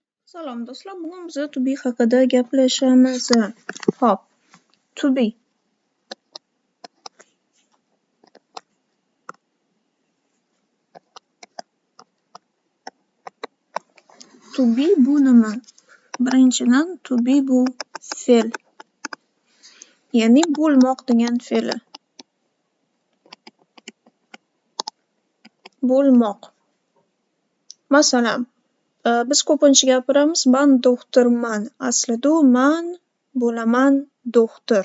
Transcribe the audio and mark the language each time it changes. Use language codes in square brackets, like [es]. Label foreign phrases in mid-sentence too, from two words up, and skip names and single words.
[uz] Salom do'stlar, bugun biz [en] to be [uz] haqida gaplashamiz. Hop, [en] to be. To be [uz] bu nima? Birinchidan, [en] to be [uz] bu fe'l. Ya'ni bo'lmoq degan fe'li. Bo'lmoq. Masalan, biz ko'pincha gapiramiz, man doktorman. Aslida u man bo'laman doktor.